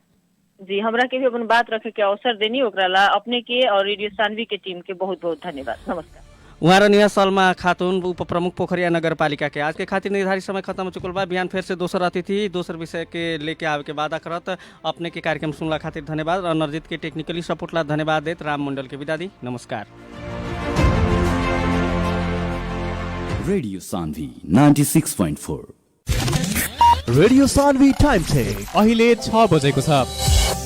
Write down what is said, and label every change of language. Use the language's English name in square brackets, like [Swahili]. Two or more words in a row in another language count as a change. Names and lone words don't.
[Bhojpuri] जी हमरा के भी अपन बात रखे के अवसर देनी, ओकरा ला अपने के और रेडियो सानवी के टीम के बहुत बहुत धन्यवाद। नमस्कार। उहाँ रहनिया सलमा खातून उप प्रमुख पोखरिया नगर पालिका के। आज के खातिर निर्धारित समय खत्म हो चुकल बा। बिहान फिर से दोसर अतिथि दोसर विषय के लेके आवे के वादा करत अपने के कार्यक्रम सुनला खातिर धन्यवाद। और नरजीत के [English] technically support [Bhojpuri] ला धन्यवाद देत राम मंडल के विदा दी। नमस्कार। रेडियो सान्वी 96.4 [Nepali] रेडियो सान्वी [English] time check [Nepali] अहिले 6 बजेको छ।